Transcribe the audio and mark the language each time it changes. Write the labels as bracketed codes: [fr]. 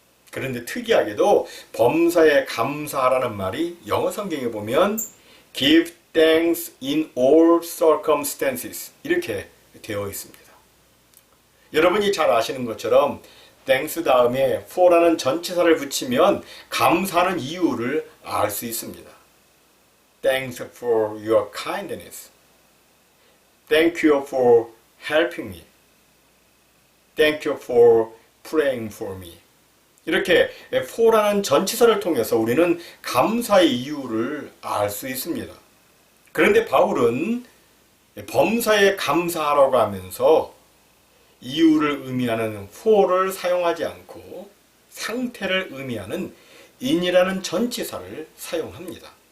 [ko] 그런데 특이하게도 범사에 감사하라는 말이 영어 성경에 보면 [en] give thanks in all circumstances [ko] 이렇게 되어 있습니다. 여러분이 잘 아시는 것처럼 thanks 다음에 for라는 전치사를 붙이면 감사하는 이유를 알 수 있습니다. [en] Thanks for your kindness. Thank you for helping me. Thank you for praying for me. [ko] 이렇게 for라는 전치사를 통해서 우리는 감사의 이유를 알 수 있습니다. 그런데 바울은 범사에 감사하라고 하면서 이유를 의미하는 for를 사용하지 않고 상태를 의미하는 in이라는 전치사를 사용합니다.